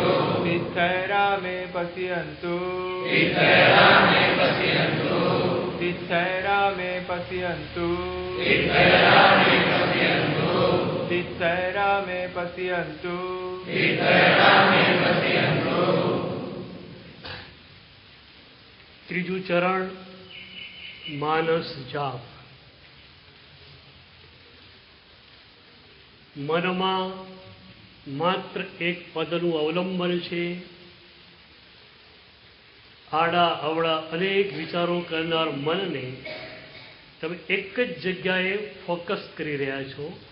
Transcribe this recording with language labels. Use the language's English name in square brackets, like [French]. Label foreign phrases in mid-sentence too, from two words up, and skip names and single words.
[Sanskrit] तीर्थया मे पश्यन्तु तीर्थया मे पश्यन्तु तीर्थया मे पश्यन्तु तीर्थया मे पश्यन्तु तीर्थया मे पश्यन्तु तीर्थया मे पश्यन्तु। [Gujarati] ત્રીજું ચરણ માનસ જાપ. મનમાં માત્ર એક પદનું અવલંબન છે. આડા અવળા અનેક વિચારો કરનાર મનને તમે એક જ જગ્યાએ ફોકસ કરી રહ્યા છો.